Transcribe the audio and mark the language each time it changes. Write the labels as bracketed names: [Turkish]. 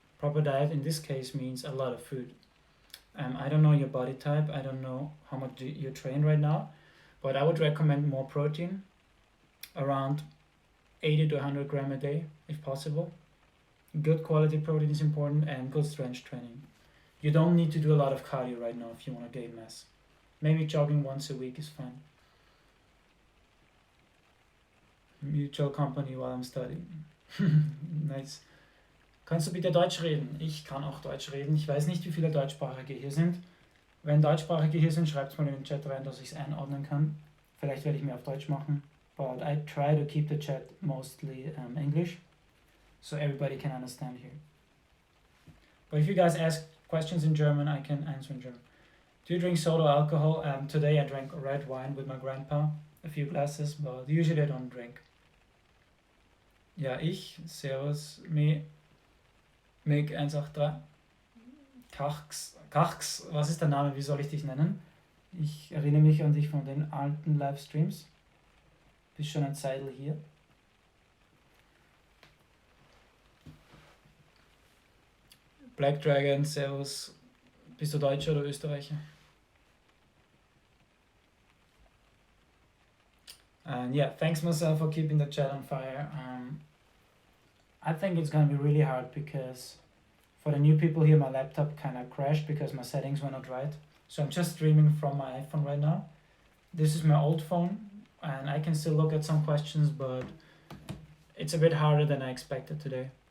[English] Proper diet in this case means a lot of food. I don't know your body type, I don't know how much you train right now, but I would recommend more protein, around 80 to 100 grams a day if possible. Good quality protein is important, and good strength training. You don't need to do a lot of cardio right now if you want to gain mass. Maybe jogging once a week is fine. Mutual company while I'm studying. Nice. [German] Kannst du bitte Deutsch reden? Ich kann auch Deutsch reden. Ich weiß nicht, wie viele Deutschsprachige hier sind. Wenn Deutschsprachige hier sind, schreibt es mal in den Chat rein, dass ich es einordnen kann. Vielleicht werde ich mehr auf Deutsch machen. [English] But I try to keep the chat mostly English, so everybody can understand here. But if you guys ask questions in German, I can answer in German. Do you drink soda or alcohol? Today I drank red wine with my grandpa, a few glasses, but usually I don't drink. [German] Ja, ich, Servus, Meg 183. Kachs, was ist der Name, wie soll ich dich nennen? Ich erinnere mich an dich von den alten Livestreams. Bist schon ein Zeitl hier. Black Dragon, Servus. Bist du Deutscher oder Österreicher? [English] And yeah, thanks Marcel for keeping the chat on fire. I think it's gonna be really hard because for the new people here, my laptop kind of crashed because my settings were not right. So I'm just streaming from my iPhone right now. This is my old phone, and I can still look at some questions, but it's a bit harder than I expected today.